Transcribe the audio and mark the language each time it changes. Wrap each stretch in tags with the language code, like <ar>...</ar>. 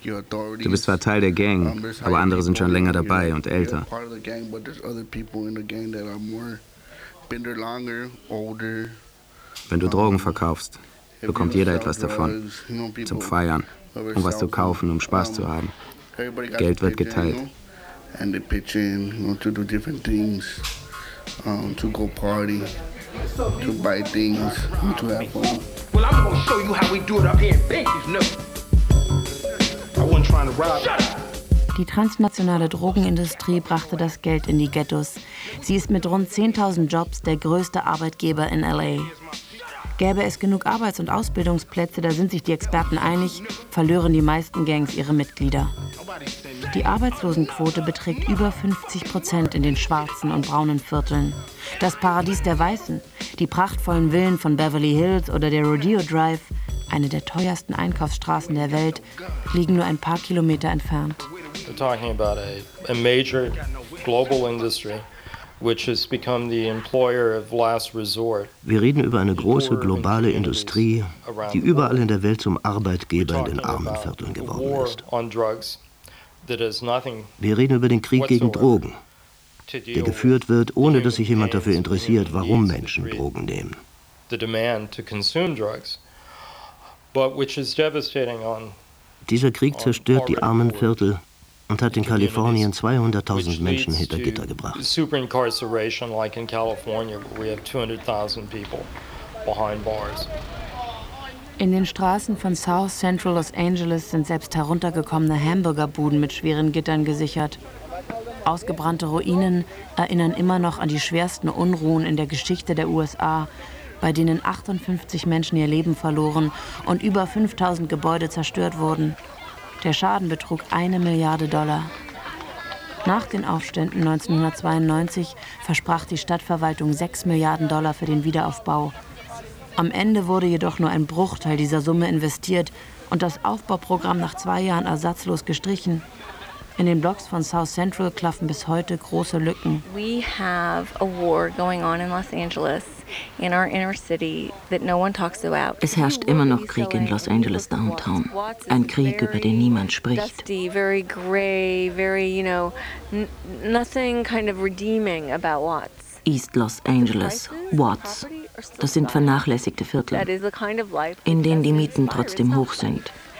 <de>Du bist zwar Teil der Gang, aber andere sind schon länger dabei und älter. Wenn du Drogen verkaufst, bekommt jeder etwas davon, zum Feiern, um was zu kaufen, um Spaß zu haben. Geld wird geteilt.</de> <en>And they pitch in, you know, to do different things, to go party, to buy things, to have fun. Well, I'm gonna show you how we do it up here in Vegas, no. I wasn't trying to rob. Shut up!</en> <de>Die transnationale Drogenindustrie brachte das Geld in die Ghettos. Sie ist mit rund 10.000 Jobs der größte Arbeitgeber in L.A. Gäbe es genug Arbeits- und Ausbildungsplätze, da sind sich die Experten einig, verlören die meisten Gangs ihre Mitglieder. Die Arbeitslosenquote beträgt über 50% in den schwarzen und braunen Vierteln. Das Paradies der Weißen, die prachtvollen Villen von Beverly Hills oder der Rodeo Drive, eine der teuersten Einkaufsstraßen der Welt, liegen nur ein paar Kilometer entfernt.</de> <en>We're talking about a major global industry, which has become the employer of last resort.</en> <de>Wir reden über eine große globale Industrie, die überall in der Welt zum Arbeitgeber in den armen Vierteln geworden ist. Wir reden über den Krieg gegen Drogen, der geführt wird, ohne dass sich jemand dafür interessiert, warum Menschen Drogen nehmen.</de> <en>The demand to consume drugs, but which is devastating on.</en> <de>Dieser Krieg zerstört die armen Viertel und hat in Kalifornien 200.000 Menschen hinter Gitter gebracht.</de> <en>Superincarceration like in California, where we have 200.000 people behind bars.</en> <de>In den Straßen von South Central Los Angeles sind selbst heruntergekommene Hamburgerbuden mit schweren Gittern gesichert. Ausgebrannte Ruinen erinnern immer noch an die schwersten Unruhen in der Geschichte der USA, bei denen 58 Menschen ihr Leben verloren und über 5.000 Gebäude zerstört wurden. Der Schaden betrug $1 Milliarde. Nach den Aufständen 1992 versprach die Stadtverwaltung $6 Milliarden für den Wiederaufbau. Am Ende wurde jedoch nur ein Bruchteil dieser Summe investiert und das Aufbauprogramm nach 2 Jahren ersatzlos gestrichen. In den Blocks von South Central klaffen bis heute große Lücken.</de> <en>We have a war going on in Los Angeles, in our inner city, that no one talks about.</en> <de>Es herrscht immer noch Krieg in Los Angeles Downtown. Ein Krieg, über den niemand spricht.</de> <en>Dusty, very gray, very, you know, nothing kind of redeeming about Watts. East Los Angeles, Watts.</en> <de>Das sind vernachlässigte Viertel, in denen die Mieten trotzdem hoch sind.</de>